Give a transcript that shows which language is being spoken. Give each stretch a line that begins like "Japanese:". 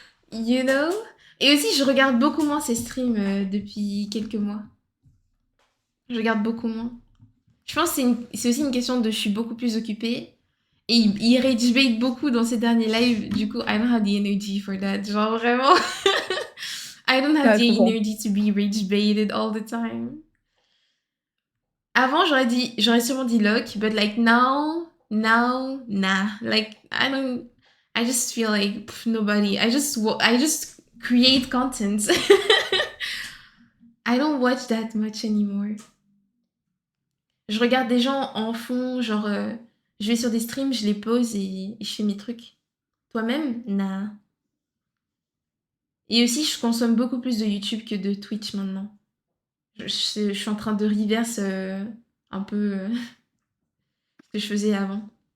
English: You know?
French: Et aussi, je regarde beaucoup moins ses streams depuis quelques mois. Je regarde beaucoup moins. Je pense que c'est aussi une question de je suis beaucoup plus occupée. Et il rage bait beaucoup dans ses derniers lives. Du coup,
English: I don't have the energy for that.
French: Genre vraiment,
English: I don't have
French: Ouais,
English: the
French: je comprends.
English: energy to be rage baited all the time.
French: Avant, j'aurais sûrement dit Locke,
English: but like now, nah. Like I just feel like nobody. I just create content. I don't watch that much anymore.
French: Je regarde des gens en fond, genre, je vais sur des streams, je les pose et je fais mes trucs. Toi-même? Nah. Et aussi, je consomme beaucoup plus de YouTube que de Twitch maintenant. Je suis en train de reverse un peu ce que je faisais avant.